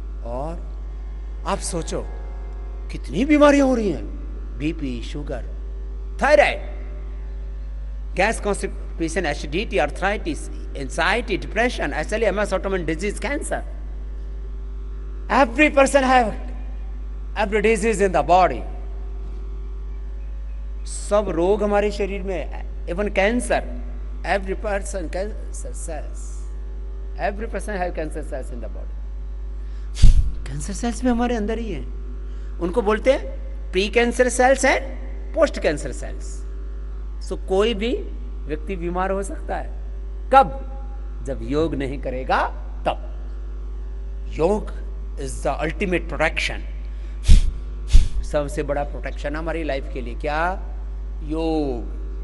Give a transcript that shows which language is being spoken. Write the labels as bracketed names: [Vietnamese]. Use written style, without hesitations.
[Hindi] और आप सोचो कितनी बीमारियां हो रही हैं, BP, sugar, thyroid, gas constipation, acidity, arthritis, anxiety, depression, एसएलएमएस, autoimmune disease, cancer. [English] Every person have every disease in the body. [Hindi] सब रोग हमारे शरीर में, [English] even cancer, every person cancer cells, every person have cancer cells in the body. [Hindi] Cancer cells भी हमारे अंदर ही हैं। उनको बोलते हैं [English] Pre cancer cells and post cancer cells. [Hindi] सो कोई भी व्यक्ति बीमार हो सकता है। कब? जब योग नहीं करेगा तब। [English] yoga is the ultimate protection, [Hindi] सबसे बड़ा प्रोटेक्शन हमारी लाइफ के लिए। क्या? योग।